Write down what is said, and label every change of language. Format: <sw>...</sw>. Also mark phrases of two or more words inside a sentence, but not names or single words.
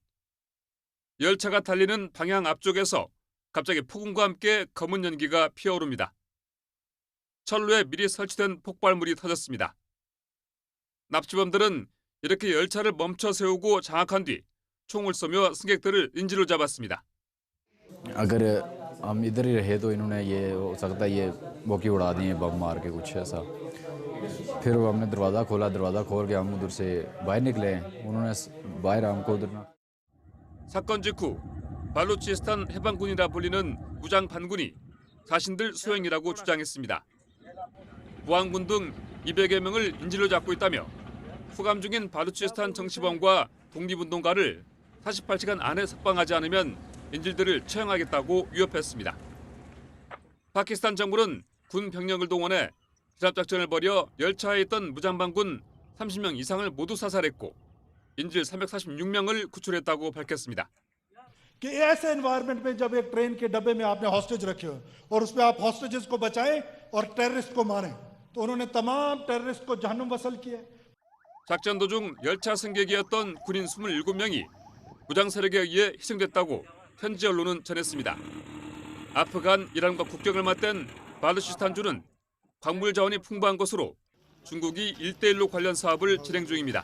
<ko>열차가 달리는 방향 앞쪽에서 갑자기 폭음과 함께 검은 연기가 피어오릅니다. 철로에 미리 설치된 폭발물이 터졌습니다. 납치범들은 이렇게 열차를 멈춰 세우고 장악한 뒤 총을 쏘며 승객들을 인질로 잡았습니다.</ko> <hi>हम इधर ही रहे तो इन्होंने ये हो सकता है ये मौके उड़ा दिए बम मार के कुछ ऐसा फिर हमने दरवाज़ा खोल के हम उधर से बाहर निकले उन्होंने बाहर हमको उधर</hi> <ko>사건 직후 발루치스탄 해방군이라 불리는 무장 반군이 자신들 소행이라고 주장했습니다. 보안군 등 200여 명을 인질로 잡고 있다며 수감 중인 발루치스탄 정치범과 독립운동가를 48시간 안에 석방하지 않으면 인질들을 처형하겠다고 위협했습니다. 파키스탄 정부는 군 병력을 동원해 진압작전을 벌여 열차에 있던 무장반군 30명 이상을 모두 사살했고 인질 346명을 구출했다고 밝혔습니다.</ko> <hi>कि ऐसे एनवायरनमेंट में जब एक ट्रेन के डब्बे में आपने हॉस्टेज रखे हो और उसमें आप हॉस्टेजेस को बचाएं और टेररिस्ट को मारें तो उन्होंने तमाम टेररिस्ट को जहन्नुम वसल किया।</hi> <ko>작전 도중 열차 승객이었던 군인 27명이 무장 세력에 의해 희생됐다고 현지 언론은 전했습니다. 아프간, 이란과 국경을 맞댄 발루치스탄주는 광물 자원이 풍부한 것으로 중국이 1대1로 관련 사업을 진행 중입니다.</ko>